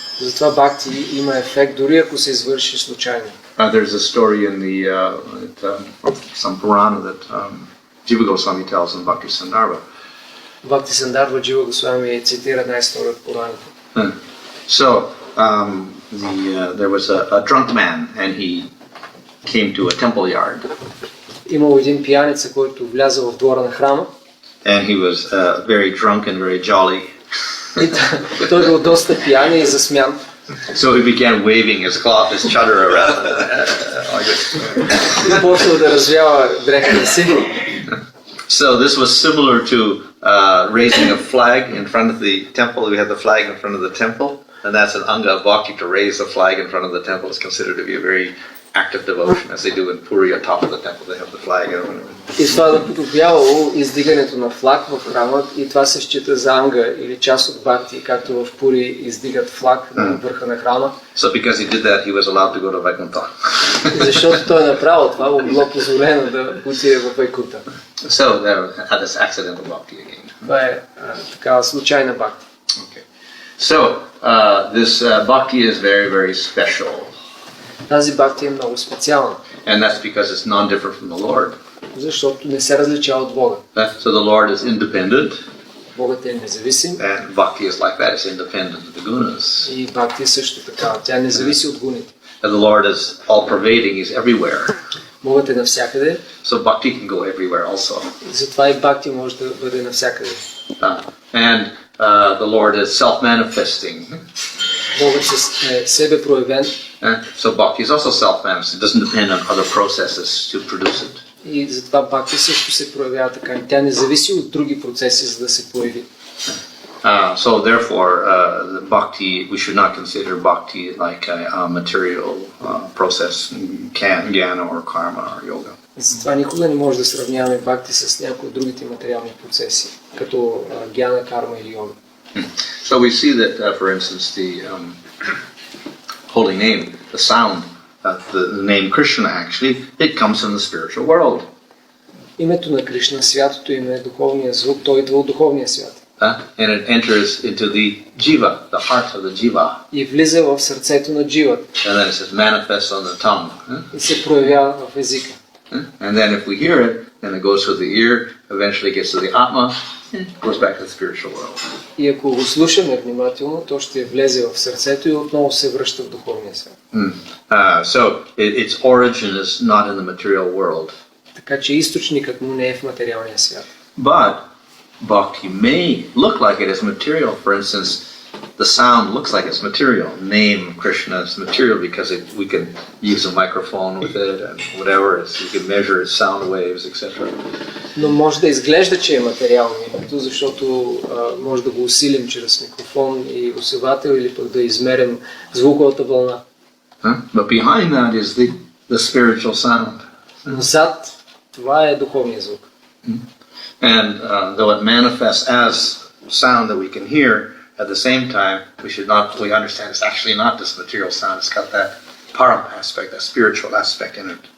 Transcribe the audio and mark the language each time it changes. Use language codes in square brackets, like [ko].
[bg] Затова бхакти има ефект, дори ако се извърши случайно. [en] There's a story in the some Purana that Jiva Goswami tells in Bhakti Sandarbha. [bg] Бхакти Сандарва Джива Госвами цитира една история от Пураната. [en] So there was a drunk man and he came to a temple yard. [bg] Имало един пияница, който вляза в двора на храма. [en] And he was very drunk and very jolly. [bg] И той бил доста пиян и засмян. [en] So he began waving his cloth, his chadar around. [bg] И почнал да развява дрехата си. [en] So this was similar to raising a flag in front of the temple. We had the flag in front of the temple, and that's an anga of bhakti to raise the flag in front of the temple is considered to be a very active devotion, as they do in Puri on top of the temple. They have the flag or whatever. [bg] И това наподобявало издигането на флаг в храма и това се счита за анга или част от бхакти, както в Пури издигат флаг на върха на храма. [en] So because he did that, he was allowed to go to Vaikuntha. [bg] Защото той е направил това, му било позволено да отиде в Вайкунта. [en] So there had this accidental bhakti again. [bg] Това е такава случайна бхакти. [en] Okay. So this bhakti is very, very special. [bg] Тази бхакти е много специална. [en] And that's because it's non-different from the Lord. [bg] Защото не се различава от Бога. [en] So the Lord is independent. [bg] Богът е независим. [en] And bhakti is like that. It's independent of the gunas. [bg] И бхакти е също така. Тя не зависи от гуните. [en] And the Lord is all-pervading. He's everywhere. [bg] Богът е навсякъде. [en] So bhakti can go everywhere also. [bg] Затова и бхакти може да бъде навсякъде. [en] And the Lord is self-manifesting. [bg] Богът е себе проявен. [en] So bhakti is also self-manifesting. It doesn't depend on other processes to produce it. [bg] И затова бхакти също се проявява така. Тя не зависи от други процеси, за да се появи. [en] So therefore, the bhakti, we should not consider bhakti like a material process, jnana or karma or yoga. [bg] Затова никога не може да сравняваме бхакти с някои от другите материални процеси, като гьяна, карма или йога. [en] So we see that, for instance, the holy name, the sound, the name Krishna actually, it comes from the spiritual world. [bg] Името на Кришна, святото име, духовния звук, той идва от духовния свят. [en] And it enters into the jiva, the heart of the jiva. [bg] И влиза в сърцето на дживата. [en] And then it says manifests on the tongue. [bg] И се проявява в езика. [en] And then if we hear it, then it goes through the ear, eventually gets to the atma, and goes back to the spiritual world. [bg] И ако го слушаме внимателно, то ще влезе в сърцето и отново се връща в духовния свят. [en] So its origin is not in the material world. [bg] Така че източникът му не е в материалния свят. [en] But bhakti may look like it is material. For instance, the sound looks like it's material. Name Krishna is material because we can use a microphone with it and whatever. We can measure its sound waves, etc. [bg] Но може да изглежда, че е материално името, защото може да го усилим чрез микрофон и усилвател или пък да измерим звуковата вълна. [en] But behind that is the spiritual sound. [bg] Но зад това е духовния звук. [en] And though it manifests as sound that we can hear, at the same time, we understand it's actually not this material sound. It's got that param aspect, that spiritual aspect in it.